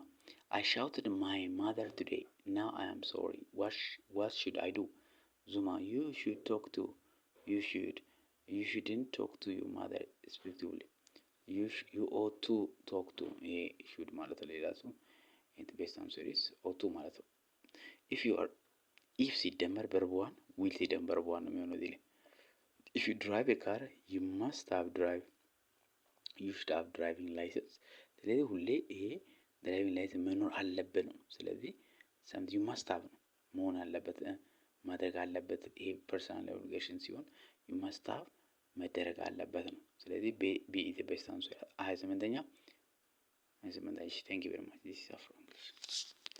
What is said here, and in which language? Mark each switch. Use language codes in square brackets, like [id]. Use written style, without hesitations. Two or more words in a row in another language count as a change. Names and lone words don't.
[en] I shouted my mother today. Now I am sorry. What should I do? Zuma, you shouldn't talk to your mother respectively. You ought to talk to should [am] ማለት ሌላ ሰው [en] the best answer is ought to [am] ማለት ነው። [en] if ሲደመር verb one will ሲደመር verb one [am] ነው የሚሆነው እዚህ ላይ [en] if you drive a car you should have driving license። [am] ስለዚህ ሁሌ ይሄ [en] driving license [am] መኖር አለበት ነው። ስለዚህ [en] something you must have [am] ነው መሆን አለበት ማድረግ አለበት። ይሄ [en] personal obligation [am] ሲሆን [en] you must have [am] መደረግ አለበት ነው። ስለዚህ ቢ [en] is the best answer [am] 28ኛ። [en] Thank you very much. This is Afro English.